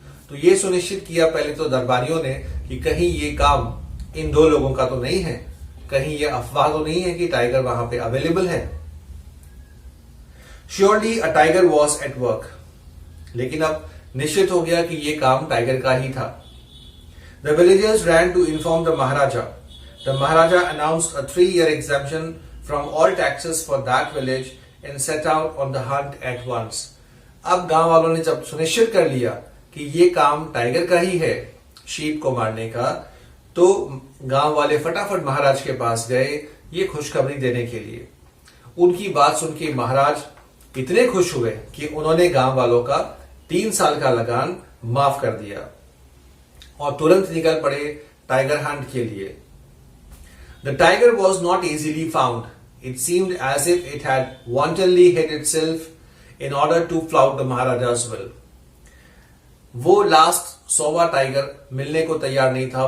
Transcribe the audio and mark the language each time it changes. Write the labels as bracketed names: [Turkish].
[Hindi] तो ये सुनिश्चित किया पहले तो दरबारियों ने कि कहीं ये काम इन दो लोगों का तो नहीं है, कहीं ये अफवाह तो नहीं है कि टाइगर वहां पे अवेलेबल है। [English] Surely a tiger was at work. [Hindi] लेकिन अब निश्चित हो गया कि ये काम टाइगर का ही था। [English] The villagers ran to inform the Maharaja. The Maharaja announced a 3-year exemption from all taxes for that village and set out on the hunt at once। [Hindi] अब गांव वालों ने जब सुनिश्चित कर लिया कि ये काम टाइगर का ही है, शीप को मारने का, तो गांव वाले फटाफट महाराज के पास गए ये खुशखबरी देने के लिए। उनकी बात सुन के महाराज इतने खुश हुए कि उन्होंने गांव वालों का 3 साल का लगान माफ कर दिया और तुरंत निकल पड़े टाइगर हंट के लिए। [English] The tiger was not easily found। It seemed as if it had wantonly hid itself in order to flout the Maharaja's will। [Hindi] वो लास्ट 100वां टाइगर मिलने को तैयार नहीं था।